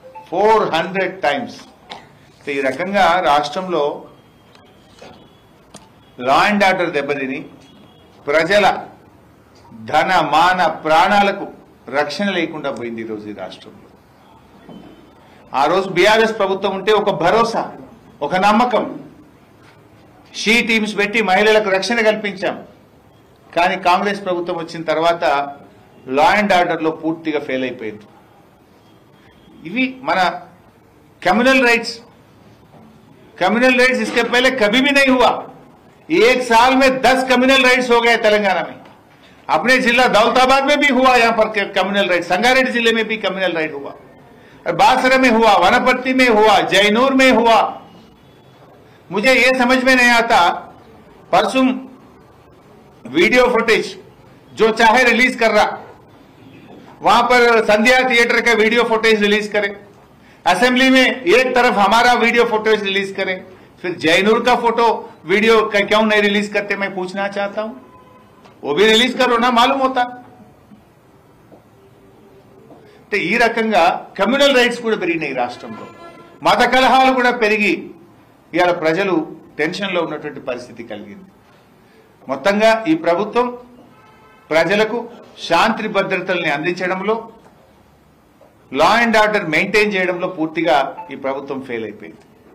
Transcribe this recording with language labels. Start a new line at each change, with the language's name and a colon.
Telugu: 400 times. ఈ రకంగా రాష్ట్రంలో లా అండ్ ఆర్డర్ దెబ్బతిని ప్రజల ధన మాన ప్రాణాలకు రక్షణ లేకుండా పోయింది ఈరోజు ఈ రాష్ట్రంలో. ఆ రోజు బీఆర్ఎస్ ప్రభుత్వం ఉంటే ఒక భరోసా, ఒక నమ్మకం, షీ టీమ్స్ పెట్టి మహిళలకు రక్షణ కల్పించాం. కానీ కాంగ్రెస్ ప్రభుత్వం వచ్చిన తర్వాత లా అండ్ ఆర్డర్లో పూర్తిగా ఫెయిల్ అయిపోయింది. ఇవి మన
Hindi: कम्युनल राइट्स इसके पहले कभी भी नहीं हुआ। एक साल में 10 कम्युनल राइट्स हो गए तेलंगाना में। अपने जिला दौलताबाद में भी हुआ, यहाँ पर कम्युनल राइट, संगारेड्डी जिले में भी कम्युनल राइट हुआ, बासरा में हुआ, वनपर्ती में हुआ, जयनूर में हुआ। मुझे ये समझ में नहीं आता, परसों वीडियो फुटेज जो चाहे रिलीज कर रहा, वहां पर संध्या थिएटर का वीडियो फुटेज रिलीज करें, असेंबली में एक तरफ हमारा वीडियो फुटेज रिलीज करें, फिर जयनूर का फोटो वीडियो का क्यों नहीं रिलीज करते, मैं पूछना चाहता हूं। वो भी रिलीज करो ना, मालूम होता।
Telugu: అంటే ఈ రకంగా కమ్యూనల్ రైట్స్ కూడా పెరిగినాయి రాష్ట్రంలో, మత కలహాలు కూడా పెరిగి ఇవాళ ప్రజలు టెన్షన్లో ఉన్నటువంటి పరిస్థితి కలిగింది. మొత్తంగా ఈ ప్రభుత్వం ప్రజలకు శాంతి భద్రతల్ని అందించడంలో, లా అండ్ ఆర్డర్ మెయింటైన్ చేయడంలో పూర్తిగా ఈ ప్రభుత్వం ఫెయిల్ అయిపోయింది.